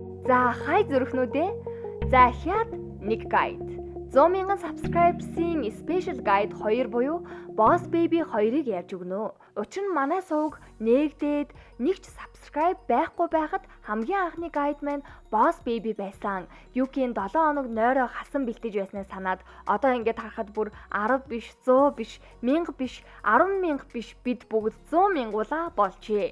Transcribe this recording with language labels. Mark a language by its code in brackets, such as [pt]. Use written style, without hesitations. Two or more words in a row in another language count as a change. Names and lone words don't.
[mn] За хай зүрхнүүдээ. За хяад нэг гайд. 100,000 [en] subscribers-ийн special guide [mn] 2 буюу Boss Baby 2-ыг ярьж өгнө. Учир нь манай сувг нээгдээд нэгч subscribe байхгүй байхад хамгийн анхны guide маань Boss Baby байсан. Юкийн 7 хоног нойроо хасан бэлтэж байснаа санаад одоо ингээд харахад бүр 10 биш, 100 биш, 1000 биш, 10,000 биш бид бүгд 100,000-уулаа болжээ.